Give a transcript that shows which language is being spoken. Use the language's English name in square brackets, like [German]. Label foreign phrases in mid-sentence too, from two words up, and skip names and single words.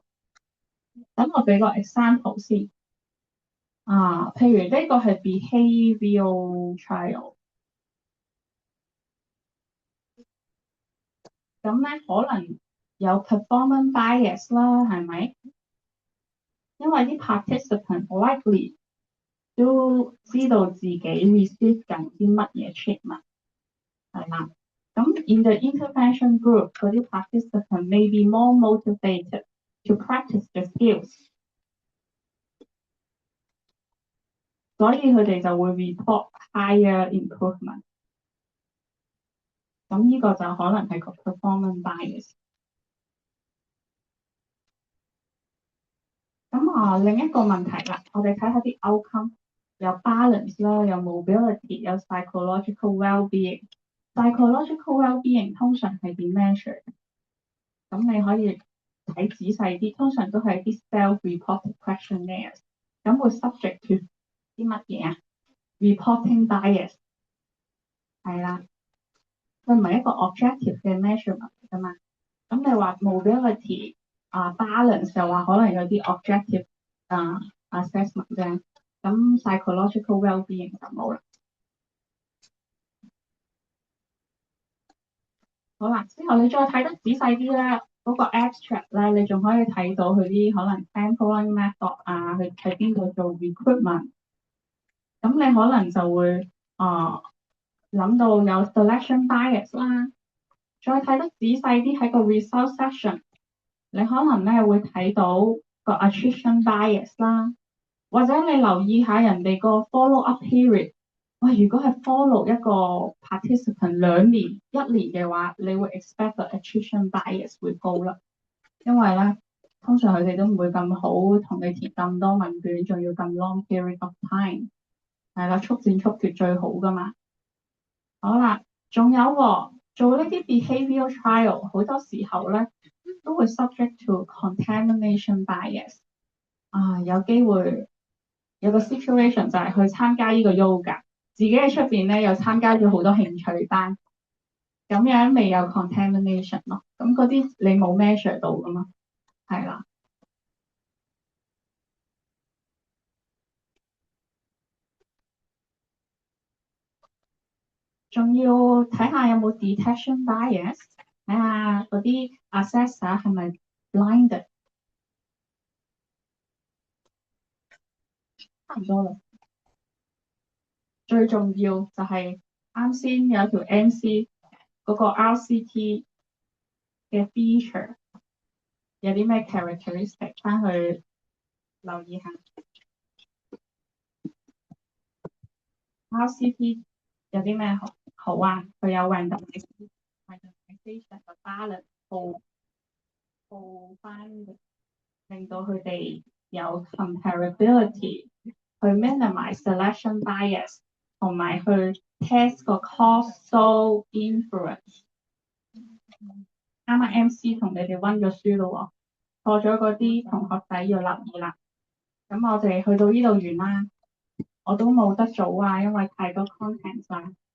[Cantonese] 等我俾個 example 先。譬如呢個係 [English] behavioral trial， [Cantonese] 咁咧可能有 [English] performance bias [Cantonese] 啦，係咪？因為啲 [English] participant likely [Cantonese] 都知道自己 receive 緊啲乜嘢 treatment，係啦。 [English] 咁 in the intervention group 嗰啲 participant may be more motivated to practice the skills， [Cantonese] 所以佢哋就會 [English] report higher improvement。 [Cantonese] 咁呢個就可能係個 [English] performance bias。 [Cantonese] 咁另一個問題啦，我哋睇下啲 outcome，有 balance 啦，有 mobility，有 [English] psychological well-being。 psychological well-being [Cantonese] 通常係點 measure？咁你可以睇仔細啲，通常都係啲 [English] self-reported questionnaires。 [Cantonese] 咁會 [English] subject to [Cantonese] 啲乜嘢啊？ [English] reporting bias [Cantonese] 係啦，佢唔係一個 objective 嘅 measurement 㗎嘛。咁你話 [English] mobility balance [Cantonese] 就話可能有啲 [English] objective assessment [Cantonese] 啫。咁 [English] psychological well-being [Cantonese] 就冇啦。好啦，之後你再睇得仔細啲咧，嗰個 abstract 咧，你仲可以睇到佢啲可能 [English] sampling method [Cantonese] 佢喺邊度做 recruitment。咁你可能就會諗到有 [English] selection bias [Cantonese] 啦。再睇得仔細啲喺個 [English] result section， [Cantonese] 你可能咧會睇到個 [English] attrition bias [Cantonese] 啦，或者你留意下人哋個 [English] follow up period。 [Cantonese] 喂，如果係 follow 一個 participant 2年、1年嘅話，你會 expect 個 [English] attrition bias [Cantonese] 會高啦。因為咧，通常佢哋都唔會咁好同你填咁多問卷，仲要咁 [English] long period of time。 [Cantonese] 係啦，速戰速決最好噶嘛。好啦，仲有做呢啲 [English] behavioral trial， [Cantonese] 好多時候咧都會 [English] subject to contamination bias。 [Cantonese] 有機會有個 situation 就係去參加呢個 yoga，自己喺出邊咧又參加咗好多興趣班，咁樣未有 contamination 咯。咁嗰啲你冇 measure 到噶嘛，係啦。仲要睇下有冇 [English] detection bias， [Cantonese] 睇下嗰啲 assessor 係咪 blinded。差唔多啦。最重要就係啱先有條 MC 嗰個 RCT 嘅 feature 有啲咩 characteristic， 翻去留意下。RCT 有啲咩好啊？佢有 randomization 個 balance 報翻，令到佢哋有 comparability，去 [English] minimize selection bias， [Cantonese] 同埋去 test 個 [English] causal influence。 [Cantonese] 啱啱 MC 同你哋溫咗書咯，錯咗嗰啲同學仔要留意啦。咁我哋去到呢度完啦，我都冇得組啊，因為太多 content 啦。